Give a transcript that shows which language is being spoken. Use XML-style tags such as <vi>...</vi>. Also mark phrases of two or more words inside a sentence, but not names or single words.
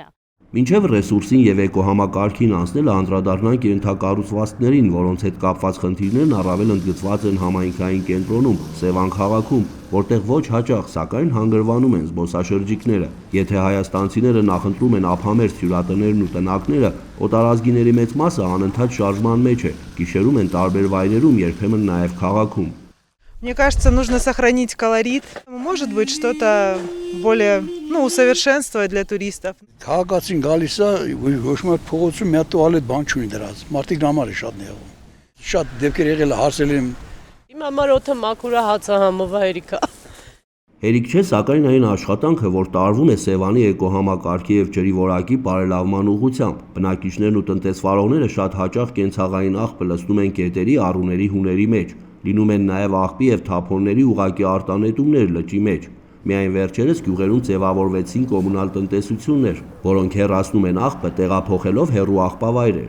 <hy>Մինչև ռեսուրսին եւ էկոհամակարգին անցնելը անդրադառնանք ենթակառուցվածքներին, որոնց հետ կապված խնդիրներն առավել ընդգծված են համայնքային կենտրոնում, Սևան քաղաքում, որտեղ ոչ հաճախ, սակայն հանգրվանում են զբոսաշրջիկները։ Եթե հայաստանցիները նախընտրում են ափամերձ հյուրատներն ու տնակները, օտարազգիների մեծ մասը անընդհատ շարժման մեջ է, գիշերում են տարբեր վայրերում, երբեմն նաեւ քաղաքում։</hy> <ru>Мне кажется, нужно сохранить колорит. Может быть, что-то более, усовершенствовать для туристов.</ru> <hy>Քաղաքացին գալիս է, ոչ մի փողոցում մի հատ տուալետ բան չունի դրած։ Մարդիկ համար է շատ նեղում։ Շատ դեպքեր եղել է, հարցել եմ։ Իմ համար օդը մաքուր է, հացը համովայրիկ է։ Հերիք չէ, սակայն այն աշխատանքը, որ տարվում է Սևանի էկոհամակարգի եւ ջրի որակի բարելավման ուղղությամբ, բնակիչներն ու տնտեսվարողները շատ հաճախ կենցաղային աղբը լցնում են գետերի, առուների, հուների մեջ, լինում են նաեւ աղբի եւ թափոնների ուղղակի արտանետումներ լճի մեջ։ Միայն վերջերս գյուղերում ձևավորվեցին կոմունալ տնտեսություններ, որոնք հեռացնում են աղբը տեղափոխելով հեռու աղբավայրեր։</hy>